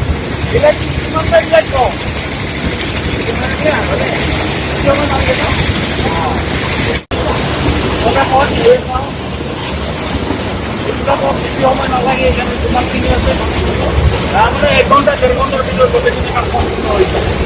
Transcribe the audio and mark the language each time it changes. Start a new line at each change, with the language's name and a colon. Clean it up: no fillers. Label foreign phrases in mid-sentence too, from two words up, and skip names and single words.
Spanish: Electric, no está electric. ¿Qué más? ¿Qué más? ¿Qué más?
Assamese: বেছি সময় নালাগে, এইখানে যিমানখিনি আছে তাৰমানে 1 ঘণ্টা 1.5 ঘণ্টাৰ ভিতৰত গোটেইখিনি কাম সম্পূৰ্ণ হৈ যায়।